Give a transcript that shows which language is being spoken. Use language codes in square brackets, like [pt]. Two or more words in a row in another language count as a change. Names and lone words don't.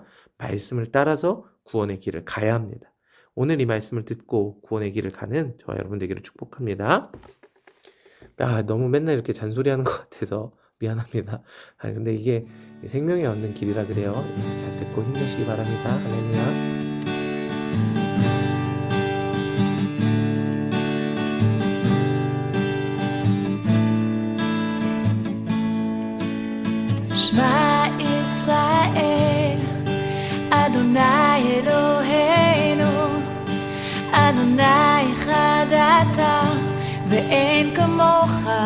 [ko] 말씀을 따라서 구원의 길을 가야 합니다. 오늘 이 말씀을 듣고 구원의 길을 가는 저와 여러분 되기를 축복합니다. 너무 맨날 이렇게 잔소리하는 것 같아서 미안합니다. 근데 이게 생명이 얻는 길이라 그래요. 잘 듣고 힘내시기 바랍니다. 할렐루야. [he] שמע ישראל, אדוני אלוהינו, אדוני אחד אתה, ואין כמוך.